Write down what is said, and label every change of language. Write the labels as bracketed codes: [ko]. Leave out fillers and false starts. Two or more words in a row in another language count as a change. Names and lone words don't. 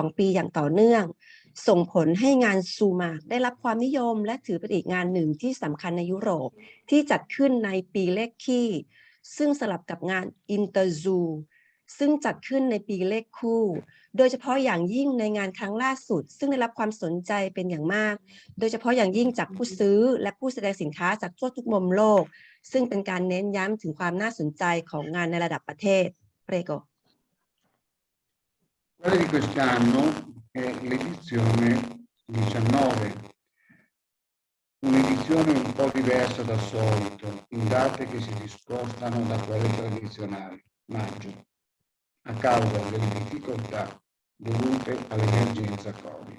[th] 2 ปีอย่างต่อเนื่องส่งผลให้งานซูมาได้รับความนิยมและถือเป็นอีกงานหนึ่งที่สำคัญในยุโรปที่จัดขึ้นในปีเลขคี่ซึ่งสลับกับงานอินเตอร์ซูซึ่งจัดขึ้นในปีเลขคู่โดยเฉพาะอย่างยิ่งในงานครั้งล่าสุดซึ่งได้รับความสนใจเป็นอย่างมากโดยเฉพาะอย่างยิ่งจากผู้ซื้อและผู้แสดงสินค้าจากทั่วทุกมุมโลกซึ่งเป็นการเน้นย้ำถึงความน่าสนใจของงานในระดับประเทศ Prego [it] Quella di quest'anno è l'edizione 19, un'edizione un po' diversa dal solito, in date che si discostano da quelle tradizionali, maggio, a causa delle difficoltà dovute all'emergenza Covid.